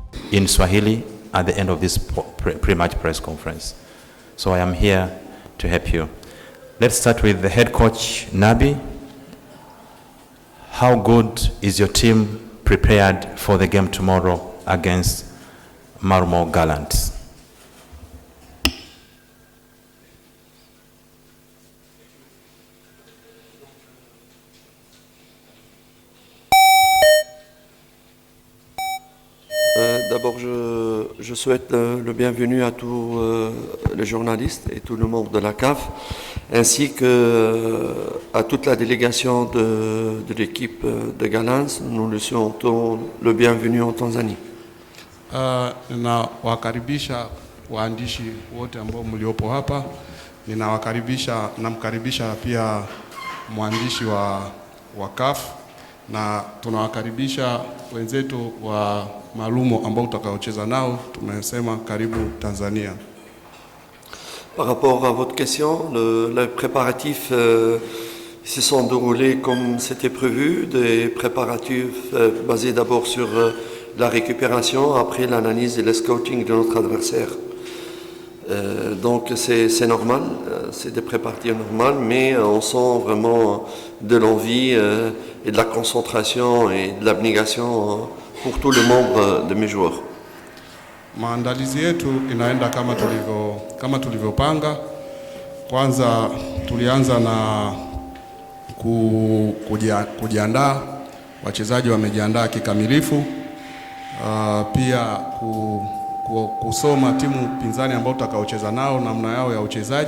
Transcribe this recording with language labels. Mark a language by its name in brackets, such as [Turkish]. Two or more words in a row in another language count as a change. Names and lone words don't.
[English] in Swahili at the end of this pre-match press conference. So I am here to help you. Let's start with the head coach, Nabi. How good is your team prepared for the game tomorrow against Marmo Gallants? [French] D'abord, je souhaite le bienvenu à tous les journalistes et tous les membres de la CAF, ainsi qu'à toute la délégation de l'équipe de Gallants. Nous le souhaitons le bienvenu en Tanzanie. [Swahili] Ninawakaribisha waandishi wote ambao mliopo hapa. Namkaribisha pia mwandishi wa CAF, na tunawakaribisha wenzetu wa Malumo ambao tutakaocheza nao. Tumesema karibu Tanzania. [French] Par rapport à votre question, les préparatifs se sont déroulés comme c'était prévu, des préparatifs basés d'abord sur la récupération, après l'analyse et le scouting de notre adversaire. Donc c'est normal, c'est des préparatifs normaux, mais on sent vraiment de l'envie et de la concentration et de l'abnégation pour tous les membres de mes joueurs. [Swahili] Maandalizi yetu inaenda kama tulivyopanga. Kwanza tulianza na kujiandaa, wachezaji wamejiandaa kikamilifu. Pia kusoma timu pinzani ambao tutakaocheza nao, namna yao ya uchezaji.